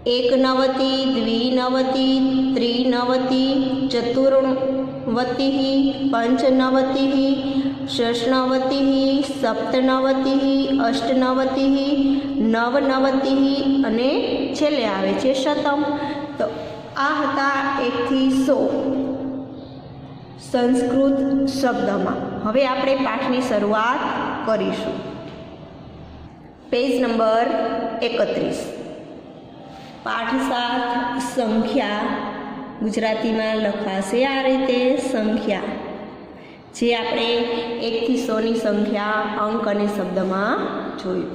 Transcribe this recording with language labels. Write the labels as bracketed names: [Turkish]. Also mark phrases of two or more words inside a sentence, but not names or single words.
[Sanskrit] एकनवति द्विनवति त्रिनवति चतुर्नवतिः पंचनवतिः षष्णवतिः सप्तनवतिः अष्टनवतिः नवनवतिः [Gujarati] અને છેલ્લે આવે છે [Sanskrit] શતમ। [Gujarati] તો આ હતા 1 થી 100 સંસ્કૃત શબ્દમાં। હવે આપણે પાઠની શરૂઆત કરીશું। પેજ નંબર 31 પાઠ 7 સંખ્યા ગુજરાતીમાં લખાશે આ રીતે સંખ્યા, જે આપણે 1 થી 100ની સંખ્યા અંક અને શબ્દમાં જોયું।